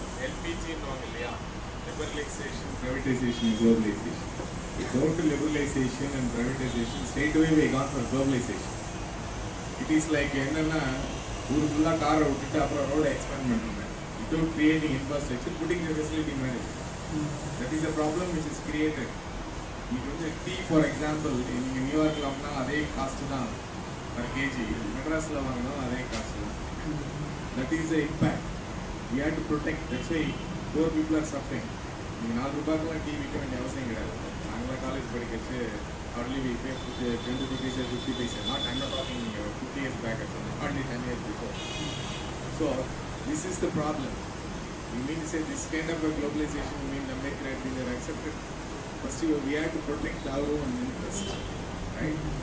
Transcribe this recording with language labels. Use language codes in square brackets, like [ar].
[en] LPG [ta] இல்லையா, [en] Liberalization, privatization, globalization. Go to liberalization and privatization, straight away we gone for globalization. It is like [ta] என்னன்னா ஒரு ஃபுல்லாக காரை விட்டுட்டு அப்புறம் ரோடை எக்ஸ்பேண்ட் பண்ணுறாங்க [en] without creating infrastructure, putting the facility management. That is a problem which is created. [ta] இது வந்து டீ ஃபார் எக்ஸாம்பிள், நீங்கள் நியூயார்க்கில் வாங்கினா அதே காஸ்ட்டு தான் [en] per kg, [ta] மெட்ராஸில் வாங்கினாலும் அதே காஸ்ட்டு தான். [en] That is the impact. We have to protect. That's why poor people are suffering. [ta] நீங்கள் 4 ரூபாய்க்குலாம் டீ விற்க வேண்டிய அவசியம் கிடையாது. நாங்களாம் college படிக்கச்சு [en] hardly we pay 20 rupees or 50 paisa. I'm not talking 50 years back or something, hardly 10 years before. So This is the problem. You mean to say this kind of a globalization, you mean Ambedkar had been accepted? First, we have to protect our own interest, right?